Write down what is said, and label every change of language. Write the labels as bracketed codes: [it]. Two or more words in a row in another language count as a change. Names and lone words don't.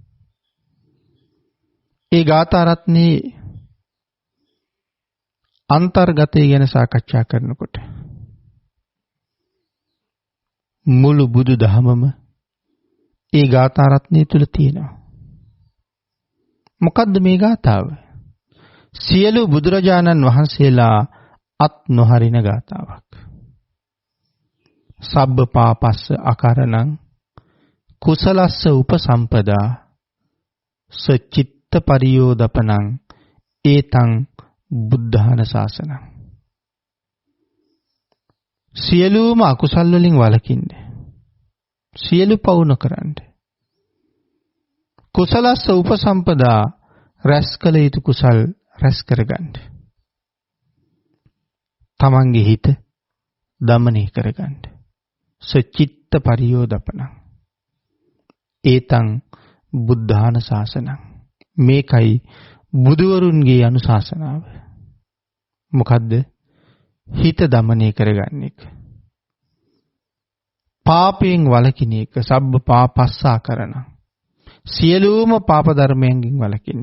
[si] ඒ ගාථා රත්නේ අන්තර්ගතය ගැන සාකච්ඡා කරනකොට මුළු බුදු දහමම ඒ ගාථා රත්නය තුල තියෙනවා. මොකද්ද මේ ගාථාව? සියලු බුදුරජාණන් වහන්සේලා අත් නොහරින ගාථාවක්. [pi] සබ්බ පාපස්ස අකරණං කුසලස්ස උපසම්පදා සචිත්ත පරියෝදපනං ඒතං බුද්ධාන ශාසනං. [si] සියලුම අකුසල් වලින් වළකින්න. සියලු පව් නොකරන්න. [pi] කුසලස්ස උපසම්පදා [si] රැස් කළ යුතු කුසල් රැස් කරගන්න. තමන්ගේ හිත දමනය කරගන්න. [pi] සචිත්ත පරියෝදපන. ඒතං බුද්ධාන ශාසනං. [si] මේකයි බුදුවරුන්ගේ අනුශාසනාව. මොකද්ද? හිත දමනය කරගන්න එක. පාපයෙන් වළකින එක. [pi] සබ්බ පාපස්සා කරන. [si] සියලුම පාප ධර්මයන්ගෙන් වළකින්න.